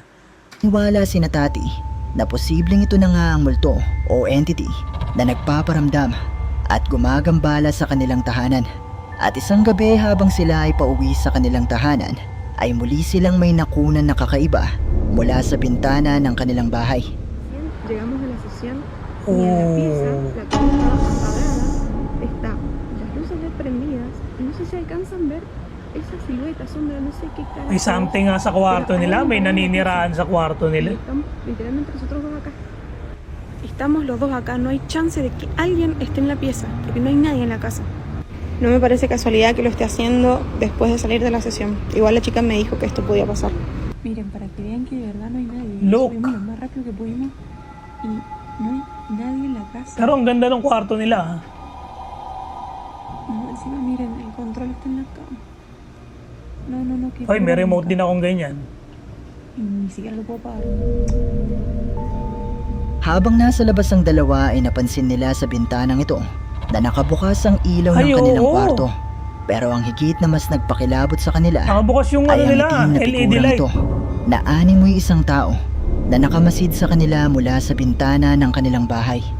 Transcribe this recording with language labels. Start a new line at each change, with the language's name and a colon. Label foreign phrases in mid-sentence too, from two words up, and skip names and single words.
Filipino: Naniniwala si Tati na posibleng ito na nga ang multo o entity na nagpaparamdam at gumagambala sa kanilang tahanan. At isang gabi habang sila ay pauwi sa kanilang tahanan, ay muli silang may nakunan na kakaiba mula sa bintana ng kanilang bahay.
Spanish: Llegamos a la sesión y en la pieza la cama estaba apagada, las luces LED prendidas y no sé si alcanzan ver esa silueta, sombra, no sé qué cara.
Filipino: May something nga sa kwarto nila, may naniniraan sa kwarto nila.
Spanish: Estamos literalmente nosotros dos acá. Estamos los dos acá, no hay chance de que alguien esté en la pieza, porque no hay nadie en la casa. No me parece casualidad que lo esté haciendo después de salir de la sesión. Igual la chica me dijo que esto podía pasar. Miren, para que vean que de verdad no hay nadie.
English: Look.
Spanish: Subimos lo más rápido que pudimos y no hay nadie en la casa.
Filipino: Pero ang ganda ng kwarto nila.
Spanish: No, encima miren, el control está en la cama. No, que
Filipino: Hoy, may remote din akong ganyan.
Spanish: Y ni siquiera lo puedo pagar.
Filipino: Habang nasa labas ang dalawa ay napansin nila sa bintanang ito na nakabukas ang ilaw Ay, ng kanilang oo. kwarto. Pero ang higit na mas nagpakilabot sa kanila Nakabukas yung ay ano ang nila, itim na LED figurang light. ito na animoy isang tao na nakamasid sa kanila mula sa bintana ng kanilang bahay.